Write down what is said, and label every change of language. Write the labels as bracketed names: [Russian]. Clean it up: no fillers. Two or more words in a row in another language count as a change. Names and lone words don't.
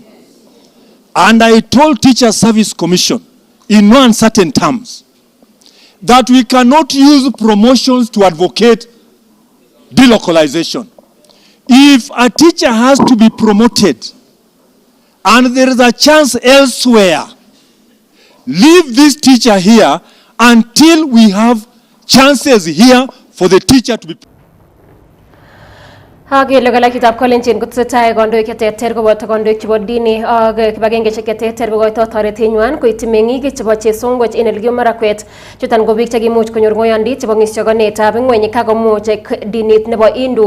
[English] And I told Teacher Service Commission in no uncertain terms that we cannot use promotions to advocate delocalization. If a teacher has to be promoted and there is a chance elsewhere, leave this teacher here until we have chances here for the teacher to be. [Kalenjin] Hage logala kitab kolenjin kutsetai kondoik cheterter koboto kondoik chebo dini ak kibagengeshek cheterter kokoito toretenywan koityi meng'ik chebo chesongoch en Elgeyo Marakwet. Chuton ko biik chekimuch konyor ng'oyondit chebo ng'isyokonetab ng'weny kakomuch dinit nebo Hindu.